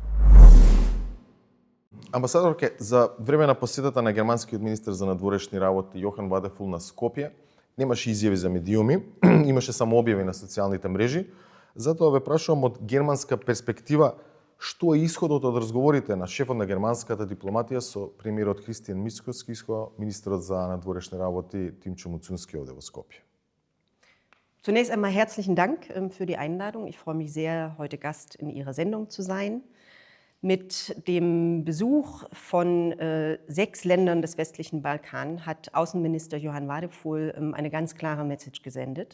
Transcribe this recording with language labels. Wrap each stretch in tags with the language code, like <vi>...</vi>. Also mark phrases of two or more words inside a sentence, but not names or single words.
<mk>Амбасадорке, за време на посетата на германскиот министер за надворешни работи Јохан Вадефул на Скопје, немаше изјави за медиуми, имаше само објави на социјалните мрежи. Затоа ве прашувам од германска перспектива, што е исходот од разговорите на шефот на германската дипломатија со премиерот Христијан Мицкоски и министерот за надворешни работи Тимчо Муцунски овде во Скопје.</mk> <de>Zunächst einmal herzlichen Dank für die Einladung. Ich freue mich sehr, heute Gast in Ihrer Sendung zu sein. Mit dem Besuch von 6 Ländern des westlichen Balkan hat Außenminister Johann Wadephul eine ganz klare Message gesendet.</de>